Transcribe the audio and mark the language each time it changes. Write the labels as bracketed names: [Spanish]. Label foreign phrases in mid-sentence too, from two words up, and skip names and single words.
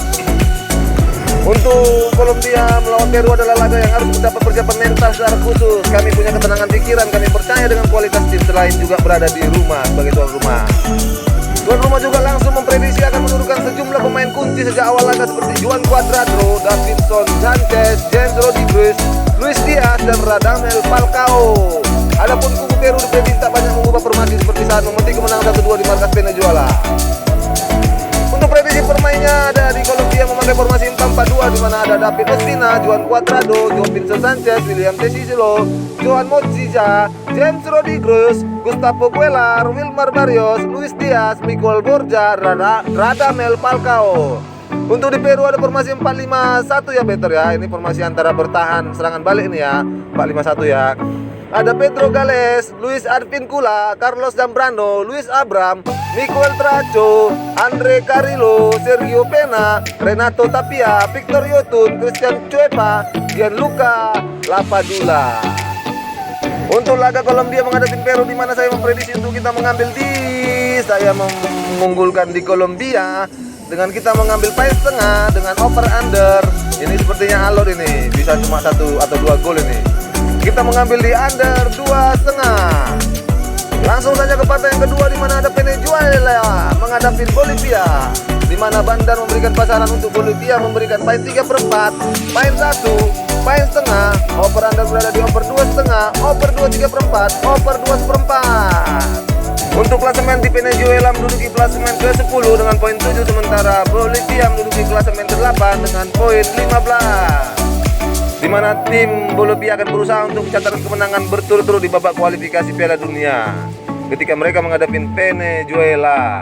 [Indonesian] Untuk Kolombia melawan Peru adalah laga yang harus mendapat persiapan mental secara khusus. Kami punya ketenangan pikiran, kami percaya dengan kualitas tim selain juga berada di rumah sebagai tuan rumah. Tuan rumah juga langsung memprediksi akan menurunkan sejumlah pemain kunci sejak awal laga seperti Juan Cuadrado, Davinson Sanchez, James Rodriguez, Luis Diaz, dan Radamel Falcao. Adapun kubu Peru diprediksi tak banyak mengubah formasi seperti saat memetik kemenangan 1-2 di markas Venezuela. Untuk prediksi permainnya ada di Kolombia memakai formasi 4-4-2, di mana ada David Ospina, Juan Cuadrado, Davinson Sanchez, William Tecillo, Johan Mojica, James Rodriguez, Gustavo Cuellar, Wilmar Barrios, Luis Diaz, Michael Borja, Radamel Falcao. Untuk di Peru ada formasi 4-5-1 ya, better ya. Ini formasi antara bertahan serangan balik ini ya, 4-5-1 ya. Ada Pedro Gales, Luis Advíncula, Carlos Zambrano, Luis Abram, Miguel Tracho, Andre Carrillo, Sergio Pena, Renato Tapia, Victor Yotun, Christian Cuepa, Gianluca Lapadula. Untuk laga Kolombia menghadapi Peru, di mana saya memprediksi untuk kita mengambil saya mengunggulkan di Kolombia dengan kita mengambil poin setengah dengan [English] over under. [Indonesian] Ini sepertinya alot ini, bisa cuma 1 atau 2 gol ini. Kita mengambil di under 2,5. Langsung saja ke partai yang kedua, di mana ada Venezuela menghadapi Bolivia, di mana Bandar memberikan pasaran untuk Bolivia memberikan poin 3/4, poin 1, poin setengah. [English] Over under [Indonesian] berada di over 2,5, over 2,3/4, over 2/4. Untuk klasemen di Venezuela menduduki klasemen ke-10 dengan poin 7, sementara Bolivia menduduki klasemen ke-8 dengan poin 15. Di mana tim Bolivia akan berusaha untuk mencatatkan kemenangan berturut-turut di babak kualifikasi Piala Dunia ketika mereka menghadapi Venezuela.